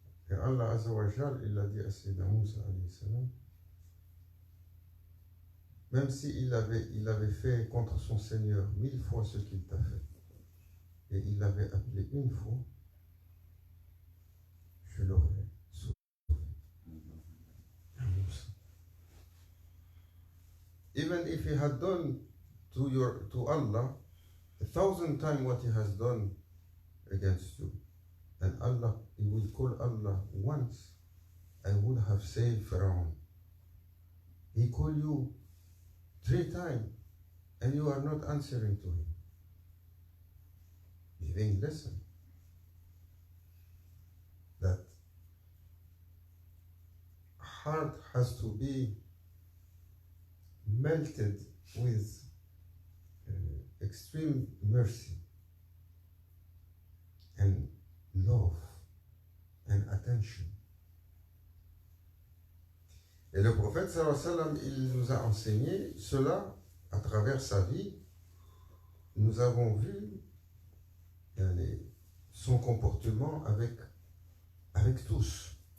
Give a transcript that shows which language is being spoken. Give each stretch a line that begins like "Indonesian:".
French: Et Allah Azza wa Jal, il a dit à Sayyidina Moussa alayhi salam, même s'il avait fait contre son Seigneur 1000 fois ce qu'il t'a fait, et il l'avait appelé une fois, je l'aurais sauvé.
English: Even if he had done to Allah 1,000 times what he has done against you, and Allah, he will call Allah once, I would have saved Pharaoh. He called you 3 times, and you are not answering to him. Giving lesson that heart has to be melted with extreme mercy and love and attention.
French: Et le prophète sallallahu alayhi wa sallam, il nous a enseigné cela à travers sa vie. Nous avons vu son comportement avec tous.